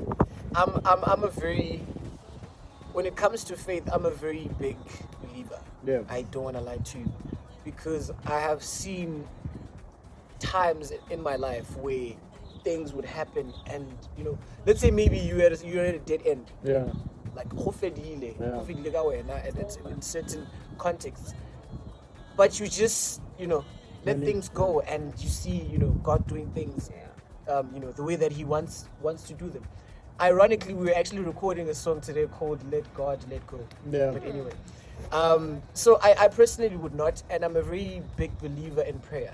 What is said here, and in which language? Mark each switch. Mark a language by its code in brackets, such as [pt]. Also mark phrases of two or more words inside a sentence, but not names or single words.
[en] I'm a very, when it comes to faith, I'm a very big believer. Yeah. I don't want to lie to you, because I have seen times in my life where things would happen, and let's say maybe you're at a dead end, Yeah. [nso] like go fedile, [en] Yeah. [nso] go fedile ka wena, [en] and it's in certain contexts, but you just let Really? things go, and you see God doing things, the way that He wants to do them. Ironically, we were actually recording a song today called "Let God Let Go." Yeah. But anyway, so I personally would not, and I'm a very big believer in prayer.